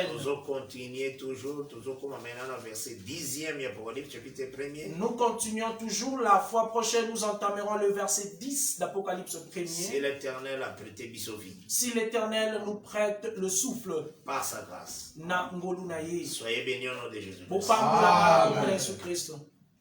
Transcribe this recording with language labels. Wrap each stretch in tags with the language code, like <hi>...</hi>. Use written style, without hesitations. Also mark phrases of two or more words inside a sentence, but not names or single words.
<fr>Nous continuons toujours, maintenant au verset 10e, Apocalypse chapitre 1er. Nous continuons toujours, la fois prochaine, nous entamerons le verset 10 d'Apocalypse 1er. Si l'Éternel a prêté vie. Si l'Éternel nous prête le souffle par sa grâce.</fr> <kg>Na ngolu na ye.</kg> <fr>Soyez bénis au nom de Jésus. Pour Jésus-Christ.</fr>